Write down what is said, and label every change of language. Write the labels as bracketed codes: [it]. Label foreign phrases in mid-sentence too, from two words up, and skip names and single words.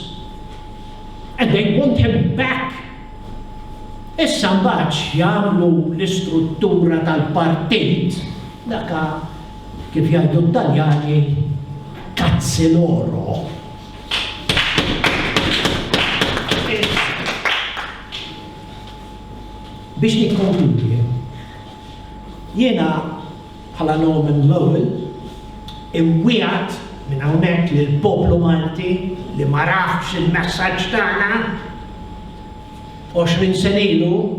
[en] And they want him back. [mt] Issa mbagħad jagħmlu l-istruttura tal-partit, daka kif jgħidu t-Taljani [it] cazzi loro. [mt] Biex nikkonkludi, jiena bħala Norman Lowell imwiegħed minn hawnhekk lill-poplu Malti li ma rafx il-messaġġ tagħna 20 sena ilu